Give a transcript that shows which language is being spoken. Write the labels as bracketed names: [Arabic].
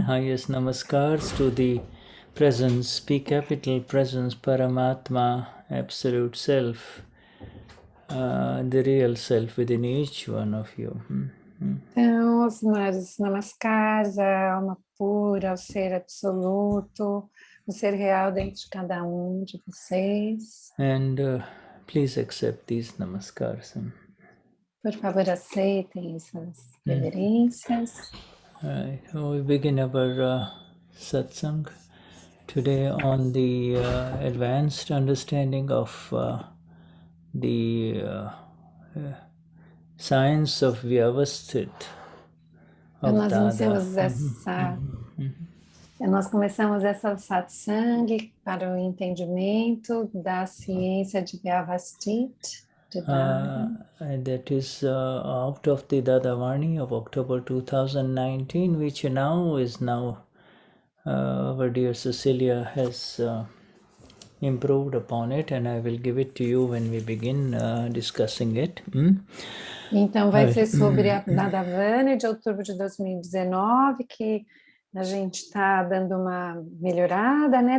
[English] Highest namaskars to the presence, P capital presence, Paramatma, Absolute Self, the real self within each one of you. [Portuguese] Então, os meus namaskars, a alma pura, o ser absoluto, o ser real dentro de cada de vocês. [English] And please accept these namaskars. [Portuguese] Por favor, aceitem essas reverências. [English] All right, so we begin our satsang today on the advanced understanding of the science of Vyavasthit [Portuguese] Então, [English] of [Portuguese] nós [English] Dada. [Portuguese] nós começamos essa satsang para o entendimento da ciência de Vyavasthit, de Dada. [English] That is out of the Dadavarni of October 2019, which now is our dear Cecelia has improved upon it, and I will give it to you when we begin discussing it. [Portuguese] Então, vai ser sobre a Dadavani de outubro de 2019, que a gente está dando uma melhorada, né?